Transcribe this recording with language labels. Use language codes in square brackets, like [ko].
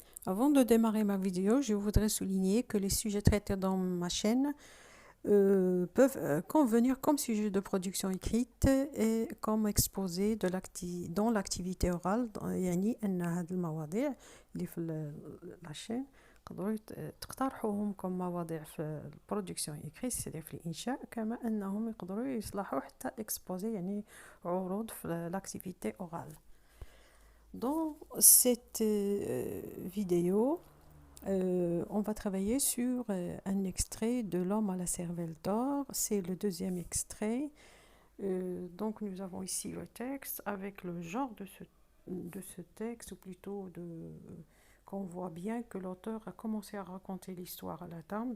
[fr] Avant de démarrer ma vidéo, je voudrais souligner que les sujets traités dans ma chaîne peuvent convenir comme sujet de production écrite et comme exposé dans l'activité orale. [ar] يعني أن هذه المواضيع اللي في [fr] la chaîne [ar] تقدروا تقترحوهم comme مواضيع في البرودكسيون [fr] écrite c'est-à-dire [ar] في الإنشاء كما أنهم يقدروا يصلحوا حتى exposé يعني عروض في [fr] l'activité orale. Dans cette vidéo, on va travailler sur un extrait de L'homme à la cervelle d'or. C'est le deuxième extrait. Donc nous avons ici le texte avec le genre de ce texte, ou plutôt qu'on voit bien que l'auteur a commencé à raconter l'histoire à la dame.